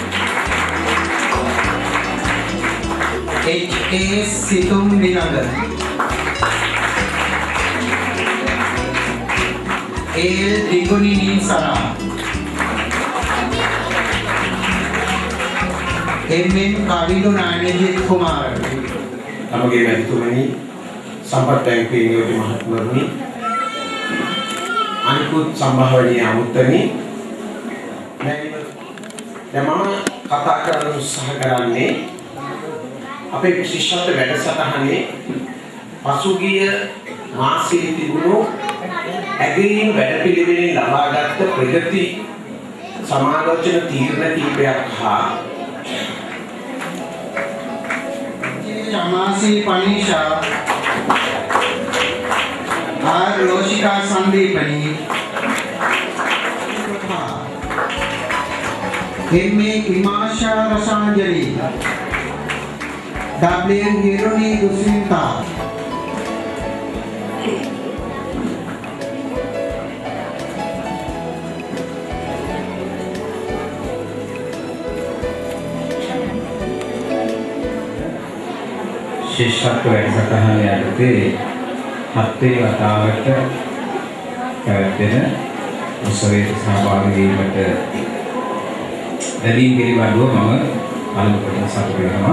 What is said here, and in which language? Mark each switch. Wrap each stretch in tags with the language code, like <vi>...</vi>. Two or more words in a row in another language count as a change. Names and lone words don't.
<si>HA Situm Vinagar AL Digunini Sara MM Kavilu Nanajit Kumar නමගේ මැතිතුමනි සම්පත් බැංකුවේ නියෝජ්‍ය මහත්මරුනි අනිකුත් සම්භාවනීය අමුත්තනි දැන් මම කතා කරන්න උත්සාහ කරන්නේ අපේ ශිෂ්‍යත්ව වැඩසටහනේ පසුගිය මාසයේ තිබුණු ඇගීම් වැඩපිළිවෙලින් ලබාගත් ප්‍රගති සමාලෝචන තීරණ කිහිපයක් හා Chamasi Panisha R. Loshika Sandipani M.A. Imasha Rasanjali, W. Hironi Guswinta, ශිෂ්‍යත්ව වැඩසටහන යටතේ හත්වෙනි වතාවට පැවැත්වෙන උත්සවයට සහභාගී වීමට ලැබීම් පිළිබඳව මම අනුකම්පාවෙන් සතුටු වෙනවා.</si>